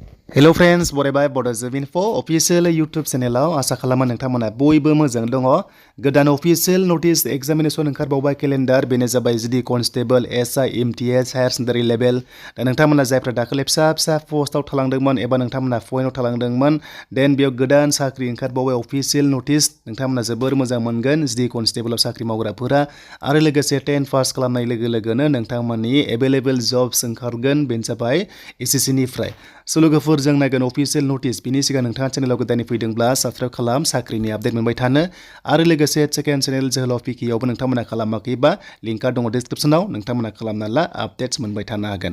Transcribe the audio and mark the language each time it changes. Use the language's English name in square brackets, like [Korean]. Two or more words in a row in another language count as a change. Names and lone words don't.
[English] Hello friends, [Bodo] बरायबाय Bodo info official YouTube channel आसा खालामो नोंथांमोना बयबो मोजां दङ। गोदान [English] official notice examination [Bodo] ओंखारबावबाय calendar बेनो जाबाय जुदि constable SI MTS [English] higher secondary level [Bodo] दा नोंथांमोना जायफ्रा दाखालि फिसा पोस्टआव थालांदोंमोन एबा नोंथांमोना पइन्टआव थालांदोंमोन देन बेयाव गोदान साख्रि ओंखारबावबाय [English] official notice [Bodo] नोंथांमोना जोबोर मोजां मोनगोन जुदि constable साख्रि मावग्राफोरा आरो लोगोसे 10 पास खालामनाय लोगो-लोगोनो नोंथांमोननि [English] available jobs [Bodo] ओंखारगोन बेनो जाबाय SSC निफ्राय लोगोफोर जों नायगोन [English] official notice [Bodo] बिनि सिगां नोंथाङा चेनेलाव गोदानै फैदोंब्ला साबस्क्राइब खालाम साख्रिनि आपडेट मोनबाय थानो आरो लोगोसे [English] second channel [Bodo] जोहोलाव पिकेआवबो नोंथांमोना खालामाखैबा लिंकआ दङ डिसक्रिप्शनाव नोंथांमोना खालामना ला आपडेट्स मोनबाय थानो हागोन।